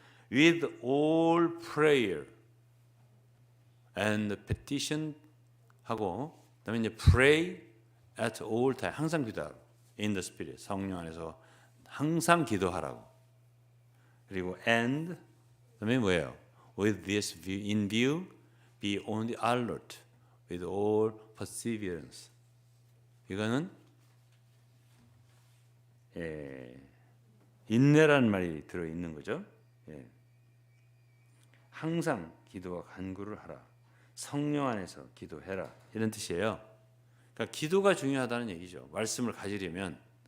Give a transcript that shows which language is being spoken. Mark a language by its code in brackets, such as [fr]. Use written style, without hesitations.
[en] With all prayer and petition [ko] 하고 그다음에 이제 [en] pray at all time [ko] 항상 기도하라고. [en] In the Spirit [ko] 성령 안에서 항상 기도하라고. 그리고 and 그다음에 뭐예요? [en] With this view, in view, be on the alert with all perseverance. [ko] 이거는 인내라는 말이 들어 있는 거죠. 항상 기도와 간구를 하라. 성령 안에서 기도해라. 이런 뜻이에요. 그러니까 기도가 중요하다는 얘기죠. 말씀을 가지려면.